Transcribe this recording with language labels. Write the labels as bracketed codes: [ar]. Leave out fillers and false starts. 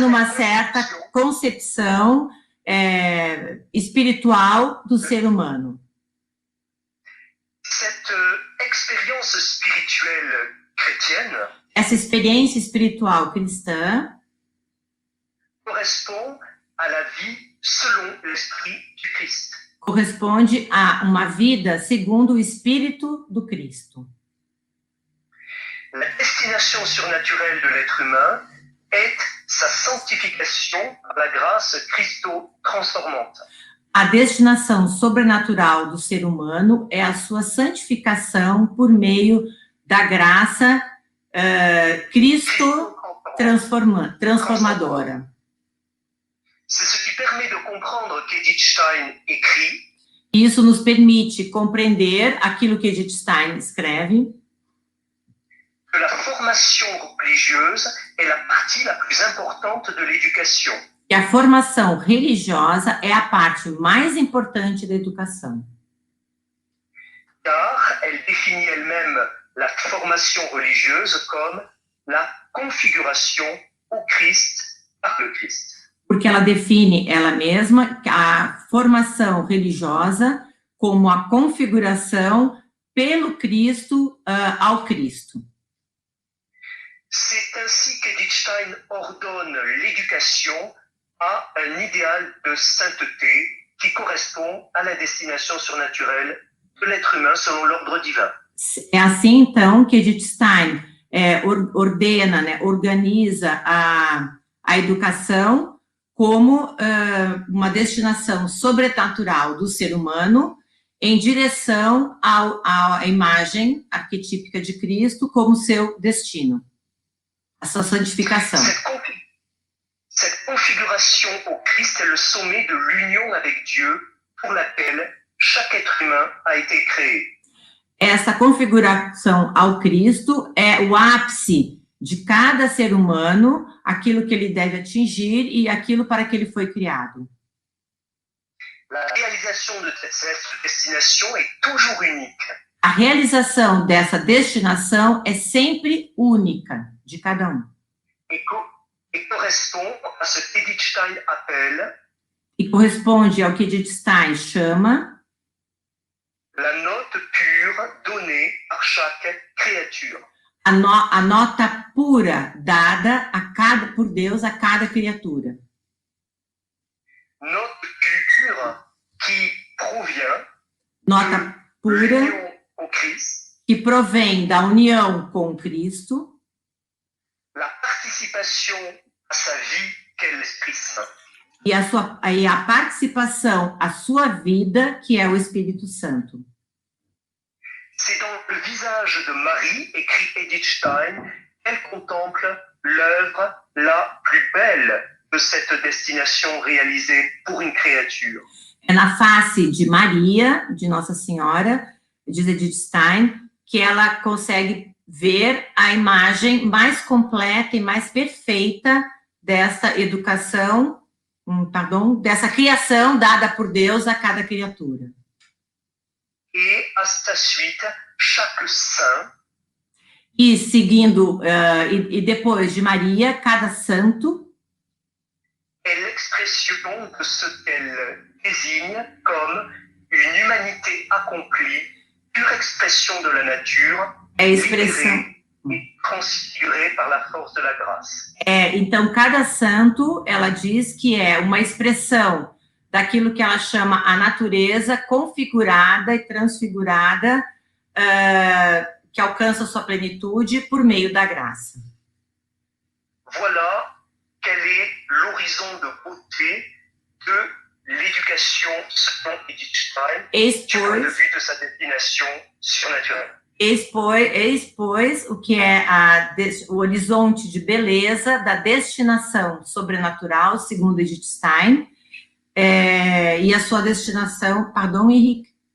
[pt] numa certa concepção espiritual do ser humano. [fr] Cette expérience spirituelle chrétienne [pt] Essa experiência espiritual cristã [fr] correspond à la vie selon l'esprit du Christ. [pt] corresponde a uma vida segundo o Espírito do Cristo. [fr] La destination surnaturelle de l'être humain est sa sanctification par la grâce Christo-transformante. [pt] A destinação sobrenatural do ser humano é a sua santificação por meio da graça Cristo transformadora. [fr] C'est ce qui permet de comprendre qu'Edith Stein écrit. [pt] Isso nos permite compreender aquilo que Edith Stein escreve. [fr] Que la formation religieuse est la partie la plus importante de l'éducation. [pt] Que a formação religiosa é a parte mais importante da educação. [fr] Car elle définit elle-même la formation religieuse comme la configuration au Christ par le Christ. [pt] Porque ela define ela mesma a formação religiosa como a configuração pelo Cristo ao Cristo. [fr] C'est ainsi qu'Edith Stein ordonne l'éducation à un idéal de sainteté qui correspond à la destination surnaturelle de l'être humain selon l'ordre divin. [pt] É assim, então, que Edith Stein ordena, né, organiza a educação como uma destinação sobrenatural do ser humano em direção à imagem arquetípica de Cristo como seu destino, a sua santificação. [fr] Cette configuration au Christ est le sommet de l'union avec Dieu pour laquelle chaque être humain a été créé. [pt] Essa configuração ao Cristo é o ápice de cada ser humano, aquilo que ele deve atingir e aquilo para que ele foi criado. [fr] La réalisation de cette destination est toujours unique. [pt] A realização dessa destinação é sempre única, de cada um. [fr] Et correspond à ce qu'Edith Stein appelle [pt] E corresponde ao que Edith Stein chama [fr] la note pure donnée par chaque créature. [pt] a nota pura dada por Deus a cada criatura. [fr] Note pure qui provient [pt] Nota de pura [fr] l'union au Christ, [pt] que provém da união com Cristo, [fr] la participation à sa vie qu'est l'Esprit Saint. [pt] e a participação à sua vida, que é o Espírito Santo. [fr] C'est dans le visage de Marie, écrit Edith Stein, qu'elle contemple l'œuvre la plus belle de cette destination réalisée pour une créature. [pt] É na face de Maria, de Nossa Senhora, diz Edith Stein, que ela consegue ver a imagem mais completa e mais perfeita dessa educação, dessa criação dada por Deus a cada criatura. [fr] Et à sa suite, chaque saint [pt] E seguindo, e depois de Maria, cada santo [fr] est l'expression de ce qu'elle désigne comme une humanité accomplie, pure expression de la nature, [pt] é a expressão. [fr] libérée et transfigurée par la force de la grâce. [pt] Então, cada santo, ela diz que é uma expressão daquilo que ela chama a natureza configurada e transfigurada, que alcança sua plenitude por meio da graça. [fr] Voilà quel est l'horizon de beauté de l'éducation selon Edith Stein, du point de vue de sa destination surnaturelle. [pt] Expôs o que é o horizonte de beleza da destinação sobrenatural, segundo Edith Stein, e a sua destinação, pardon, Henrique?